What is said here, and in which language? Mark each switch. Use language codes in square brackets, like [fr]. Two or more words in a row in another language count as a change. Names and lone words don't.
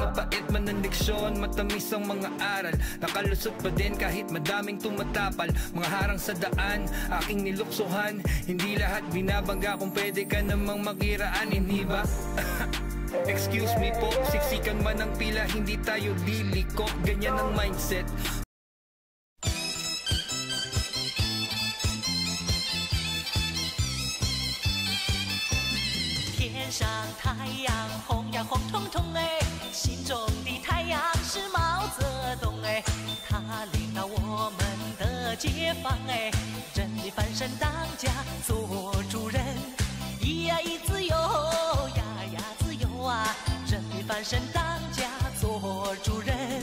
[tl] Mapait man ang leksyon, matamis ang mga aral. Nakalusot pa din kahit madaming tumatapal. Mga harang sa daan, aking niluksuhan. Hindi lahat binabangga kung pwede ka namang makiraan, hindi ba? [en] Excuse me [tl] po, siksikan man ang pila, hindi tayo liliko. Ganyan ang mindset. [zh] 天上太阳红呀红彤彤哎，心中的太阳是毛泽东哎，他领导我们的解放哎，人民翻身当家做主人，咿呀咿自由呀呀自由啊，人民翻身当家做主人。